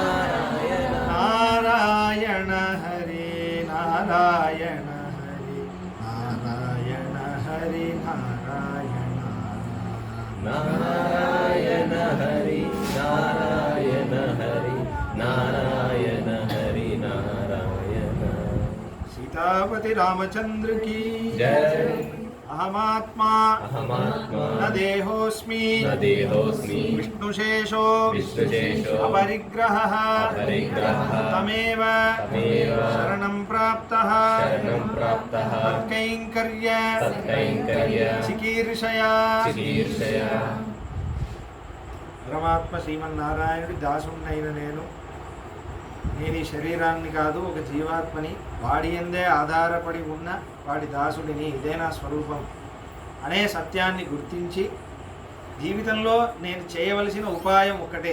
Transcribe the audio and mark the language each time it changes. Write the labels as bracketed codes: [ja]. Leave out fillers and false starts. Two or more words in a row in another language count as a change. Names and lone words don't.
[sa] నారాయణ హరి నారాయణ హరి నారాయణ హరి నారాయణ నారాయణ హరి నారాయణ హరి నారాయణ హరి నారాయణ [hi] सीतापति रामचंद्र की जय [sa] अहमात्मा अहमात्मा न देहोस्मि न देहोस्मि विष्णुशेषो विष्णुशेषो अपरिग्रहः अपरिग्रहः तमेव तमेव शरणं प्राप्तः शरणं प्राप्तः तत्कैङ्कर्य तत्कैङ्कर्य चिकीर्षया चिकीर्षया [te] పరమాత్మ శ్రీమన్నారాయణుడి దాసుడినైన నేను ఈ శరీరాన్ని కాదు ఒక జీవాత్మని వాడి యందే ఆధారపడి ఉన్న వాడి దాసుడిని ఇదే నా స్వరూపం అనే సత్యాన్ని గుర్తించి జీవితంలో నేను చేయవలసిన ఉపాయం ఒకటే.